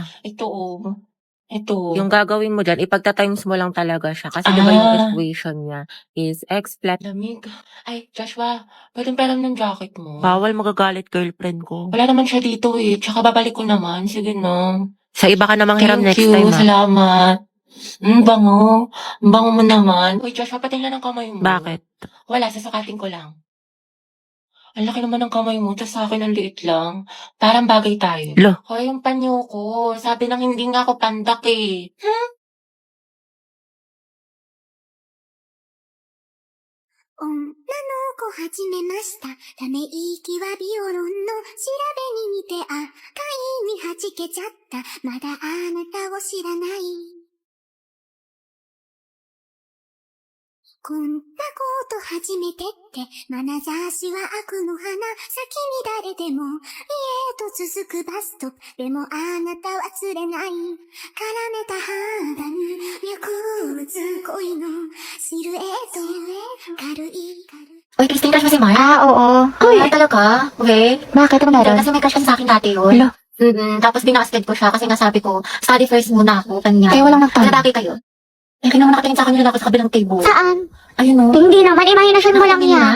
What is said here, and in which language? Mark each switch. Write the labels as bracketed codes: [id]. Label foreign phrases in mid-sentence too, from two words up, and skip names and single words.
[tl] Ito, oh. Ito. Yung gagawin mo dyan, ipagta-times mo lang talaga siya. Kasi diba yung equation niya is [en] x plus. [tl] Lamig. Ay, Joshua. Pwedeng peram ng jacket mo. Bawal magagalit girlfriend ko. Wala naman siya dito eh. Tsaka babalik ko naman. Sige na. Sa iba ka namang hiram next [en] Thank you. time [tl] Salamat. Bango. Bango mo naman. Uy, Joshua, patingnan ang kamay mo. Bakit? Wala, sasukatin ko lang. Ang laki naman ng kamay mo, tas sa akin ang liit lang. Parang bagay tayo. Lo. Hoy, yung panyo ko. Sabi nang hindi nga ako pandak eh. [ja] 女の子始めました。ため息はビオロンの調べに似て赤いに弾けちゃった。まだあなたを知らない。こんなこと初めてって、眼差しは悪の花、先に誰でも、家へと続くバストップ、でもあなたは釣れない。絡めた肌に、脈打つ恋のシルエット、軽い。 [tl] Uy, Christine, crush mo si Mark? Oo. Ay, talaga? Okay. Bakit? Ano meron? Kasi may crush kasi sa akin dati yun. Hello? Tapos binasted ko siya kasi nga sabi ko, [en] study first [tl] muna ako, kanya. Kaya walang nagtanong. Wala bagay kayo. Eh, kaya naman nakatingin sa akin yung lalaki sa kabilang table. Saan? Ayun o. Hindi naman, imahinasyon mo lang yan.